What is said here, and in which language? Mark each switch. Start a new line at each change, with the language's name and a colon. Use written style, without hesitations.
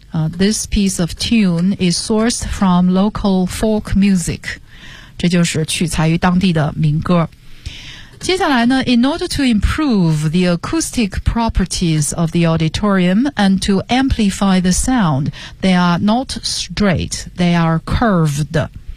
English: This piece of tune is sourced from local folk music.
Chinese: 这就是取材于当地的民歌。接下来呢，
English: in order to improve the acoustic properties of the auditorium and to amplify the sound, they are not straight, they are curved.